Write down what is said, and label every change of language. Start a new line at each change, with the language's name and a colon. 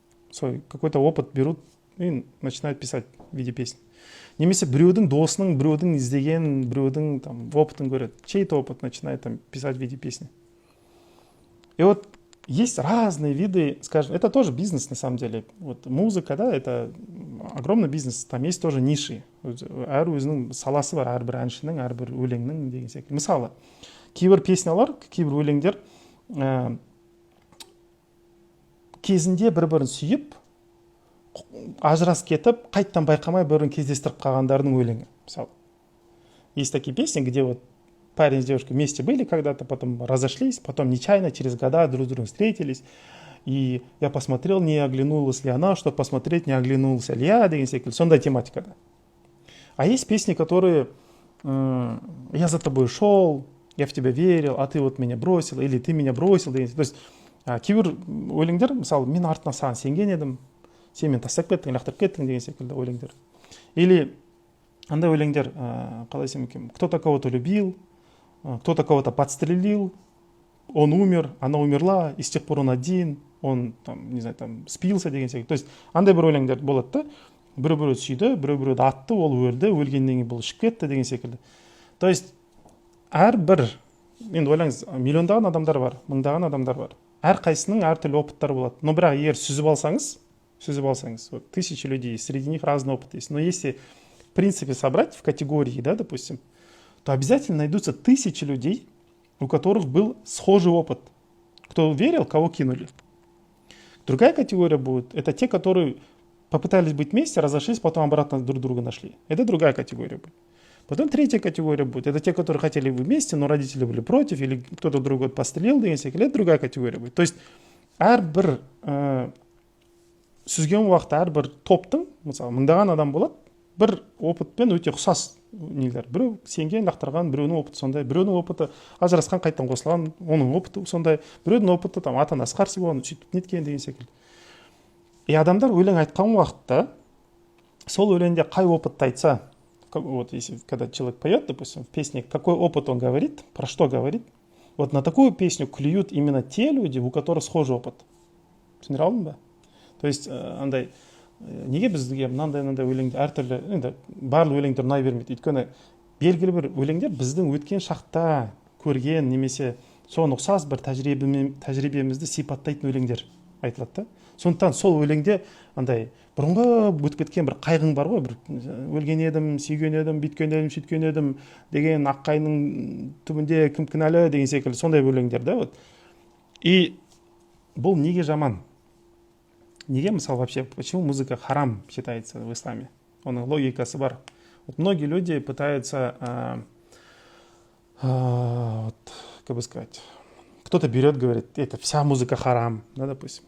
Russian: Свой какой-то опыт берут и начинают писать в виде песни.
Kazakh: Немесе біреудің досының, біреудің іздеген, біреудің там опытын көреді.
Russian: Чей-то опыт начинает там писать в виде песни. И вот есть разные виды, скажем, это тоже бизнес на самом деле. Вот музыка, да, это огромный бизнес, там есть тоже ниши.
Kazakh: Әр өзінің саласы бар, әрбір әншінің, әрбір өлеңнің деген секілді. Мысалы, кейбір песнялар, кейбір өлеңдер кезінде бір-бірін сүйіп, ажырасып кетіп, қайттан байқамай бір-бірін кездестіріп қалғандардың өлеңі.
Russian: Мысалы, есть такие песни, где вот парень с девушкой вместе были когда-то, потом разошлись, потом нечаянно через года друг с другом встретились. И я посмотрел, не оглянулась ли она, чтобы посмотреть, не оглянулся ли я,
Kazakh: деген секілді. Сондай тематика.
Russian: А есть песни, которые я за тобой шел, я в тебя верил, а ты вот меня бросил, или ты меня бросил. То есть
Kazakh: кейбір өлеңдер, мысалы, мен артынан саған сенген едім, сен мені тастап кеттің, лақтырып кеттің деген секілді өлеңдер. Или андай өлеңдер, қалай десем екен,
Russian: кто-то кого-то любил, кто-то кого-то подстрелил, он умер, она умерла, и с тех пор он один, он там, не знаю, там спился
Kazakh: деген секілді.
Russian: То есть
Kazakh: андай бір өлеңдер болады да, біреу-біреуді сүйді, біреу-біреуді атты, ол өлді, өлгеннен кейін бұл ішіп кетті деген секілді.
Russian: То есть
Kazakh: әрбір, енді ойлаңыз, миллиондаған адамдар бар, мыңдаған адамдар бар. Әрқайсының әртүрлі опыттары болады. Но бірақ егер сүзіп алсаңыз,
Russian: вот, тысячи людей, среди них разный опыт есть. Но если в принципе собрать в категории, да, допустим, то обязательно найдутся тысячи людей, у которых был схожий опыт. Кто верил, кого кинули. Другая категория будет, это те, которые попытались быть вместе, разошлись, потом обратно друг друга нашли. Это другая категория будет. Потом третья категория будет. Это те, которые хотели быть вместе, но родители были против, или кто-то другой пострелил, это другая категория будет.
Kazakh: То есть әрбір сүзген уақытта әрбір топтың, мысалы, мыңдаған адам болады, бір опытпен өте ұқсас нелер. Біреу сенген, лақтырған, біреуінің опыты сондай, біреуінің опыты ажырасқан, қайттан қосылған, оның опыты сондай, біреудің опыты там ата-анасы қарсы болған, сөйтіп неткен деген секілді. И адамдар өлең айтқан уақытта сол өлеңде қай опытты айтса,
Russian: вот если когда человек поет, допустим, в песне, какой опыт он говорит, про что говорит, вот на такую песню клюют именно те люди, у которых схожий опыт.
Kazakh: Түсіндіре алдың ба? То есть андай неге бізге мынандай өлеңдер әртүрлі, енді барлық өлеңдер ұнай бермейді. Өйткені белгілі бір өлеңдер біздің өткен шақта көрген немесе соған ұқсас бір тәжірибемізді сипаттайтын өлеңдер айтылады да. Сондықтан сол өлеңде андай бұрынғы өтіп кеткен бір қайғың бар ғой, бір өлген едім, сүйген едім, бүйткен едім, сөйткен едім деген аққайының түбінде кім кінәлі деген секілді сондай өлеңдер да. Вот. И бұл неге жаман? Неге, мысалы,
Russian: вообще, почему музыка харам считается в исламе?
Kazakh: Оның логикасы бар.
Russian: Вот многие люди пытаются, вот, как бы сказать, кто-то берет, говорит, это вся музыка харам, да, допустим.